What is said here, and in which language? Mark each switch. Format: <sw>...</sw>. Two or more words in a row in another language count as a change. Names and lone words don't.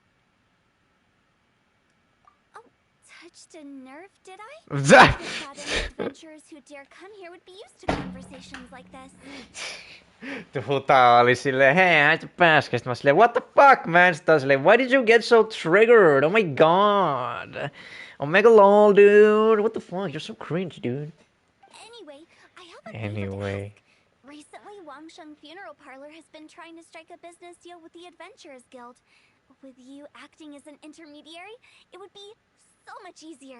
<en>Oh, touched a nerve, did I? That. adventurers who dare come here would be used to conversations like this.</en> <fi>Huta oli silleen, hei, häitä pääskä. Sitten mä silleen,</fi> <en>what the fuck, man?</en> <fi>Sitten silleen,</fi> <en>why did you get so triggered? Oh my god. Omega lol, dude. What the fuck? You're so cringe, dude. Anyway, I have a Anyway. favor to ask. Recently, Wangsheng Funeral Parlor has been trying to strike a business deal with the Adventurers Guild. With you acting as an intermediary, it would be so much easier.</en>